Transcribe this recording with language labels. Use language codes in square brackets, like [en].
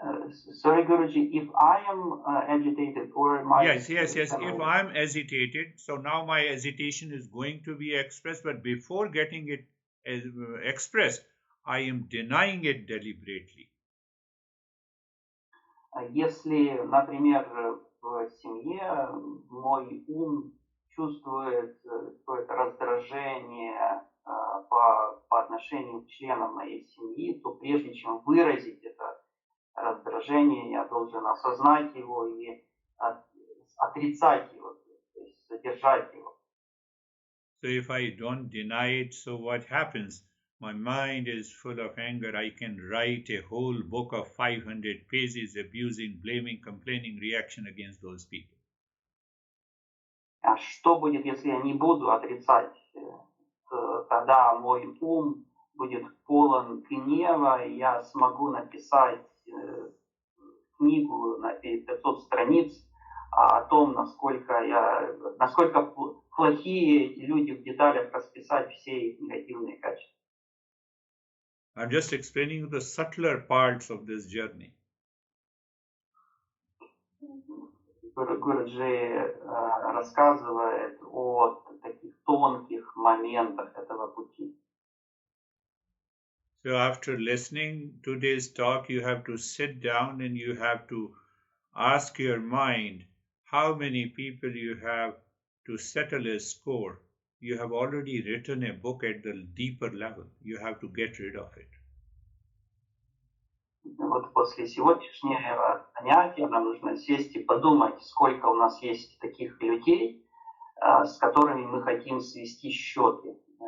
[en] Sorry, Guruji, if I am agitated or my... Yes. If I'm agitated, so now my agitation is going to be expressed, but before getting it expressed, I am denying it deliberately. [ru] Если, например, в семье мой ум чувствует какое-то раздражение по отношению к членам моей семьи, то прежде чем выразить это раздражение, я должен осознать его и отрицать его, то есть задержать его. [en] So if I don't deny it, so what happens? My mind is full of anger. I can write a whole book of 500 pages abusing, blaming, complaining reaction against those people. [ru] А что будет, если я не буду отрицать? Тогда мой ум будет полон гнева, и я смогу написать книгу на 500 страниц о том, насколько плохие эти люди, в деталях расписать все их негативные качества. [en] I'm just explaining the subtler parts of this journey. [ru] Гуруджи рассказывает о таких тонких моментах этого пути. [en] So after listening to today's talk, you have to sit down and you have to ask your mind how many people you have to settle a score. You have already written a book at the deeper level. You have to get rid of it. [ru] Вот после сегодняшнего занятия нам нужно сесть и подумать, сколько у нас есть таких людей, с которыми мы хотим свести счеты.